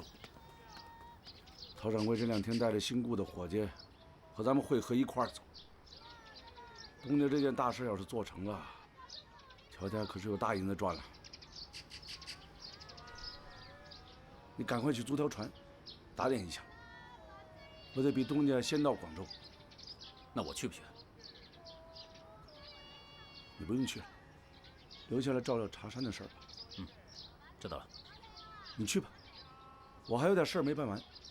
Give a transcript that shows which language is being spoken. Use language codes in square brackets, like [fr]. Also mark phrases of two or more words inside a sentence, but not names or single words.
[zh] 曹掌櫃這2天帶着新雇的伙計和咱們會合一塊兒走。東家這件大事要是做成了，喬家可是有大銀子賺了。你趕快去租條船，打點一下。我得比東家先到廣州。那我去不去？你不用去了，留下來照料茶山的事兒吧。知道了。你去吧，我還有點事兒沒辦完。